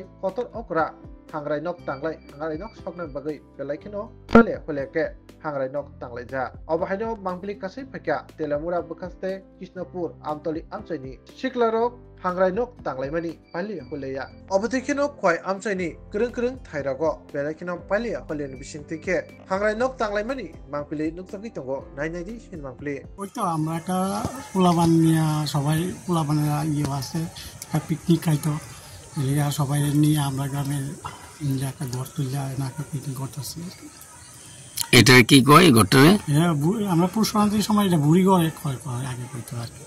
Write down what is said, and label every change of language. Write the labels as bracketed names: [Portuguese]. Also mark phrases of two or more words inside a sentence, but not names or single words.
[Kok Borok] kotor okra hangrai nok sokna bagai belaikino phaleke hangrai nok tanglai ja obahaino mangpili kasai phakya telamura bakaste Krishnapur amtoli amchaini siklarok hangrai nok tanglai mani pali holeya obatikino kwai amchaini krung thairago belaikino pali holen bisingtike hangrai nok tanglai mani mangpili nuksaki tongo nainai sin mangpili [Bangla] ওই তো আমরা একটা পোলাবান নিয়ে সবাই পোলাবানেরা আছে একটা পিকনিক খাইতো সবাই নিয়ে আমরা গ্রামের একটা ঘর তুললে একটা পিকনিক করতেছি এটা কি কয় ঘরটারে আমরা পুষ সংক্রান্তির সময় এটা বুড়ি ঘরে আগে করতে আর কি